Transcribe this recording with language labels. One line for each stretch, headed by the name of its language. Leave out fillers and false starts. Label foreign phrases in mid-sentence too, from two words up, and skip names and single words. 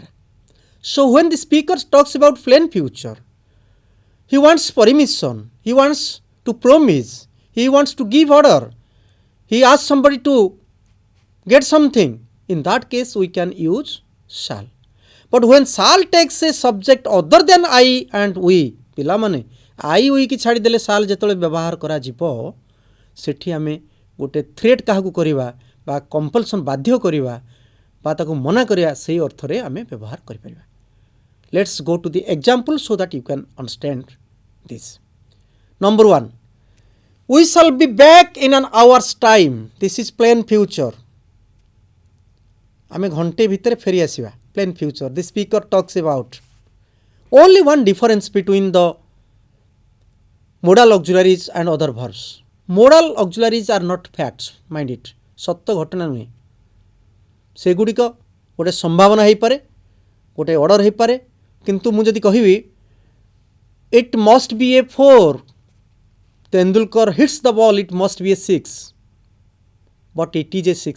English: So when the speaker talks about plain future, he wants permission, he wants to promise, he wants to give order, he asks somebody to get something, in that case we can use shall. But when shall takes a subject other than I and we,
Odia: ପିଲାମାନେ
English: I we
Odia: କି ଛାଡ଼ିଦେଲେ shall ଯେତେବେଳେ ବ୍ୟବହାର କରାଯିବ ସେଠି ଆମେ ଗୋଟେ threat କାହାକୁ କରିବା ବା compulsion ବାଧ୍ୟ କରିବା ବା ତାକୁ ମନା କରିବା ସେଇ ଅର୍ଥରେ ଆମେ ବ୍ୟବହାର କରିପାରିବା.
English: Let's go to the example so that you can understand this. Number 1, we shall be back in an hour's time. This is plain future.
Odia: ଆମେ ଘଣ୍ଟେ ଭିତର ଫେରି ଆସିବା.
English: Plain future. The speaker talks about only one difference between the modal auxiliaries and other verbs. Modal auxiliaries are not facts, mind it.
Odia: ସତ୍ୟ ଘଟଣା ନୁହେଁ. ସେଗୁଡ଼ିକ ଗୋଟେ ସମ୍ଭାବନା ହୋ ପାରେ, ଗୋଟେ ଅର୍ଡର ହୋ ପାରେ, କିନ୍ତୁ ମୁଁ ଯଦି କହିବି
English: it must be a 4, Tendulkar hits the ball, it must be a 6, but it is a 6, बट इट इज ए 6.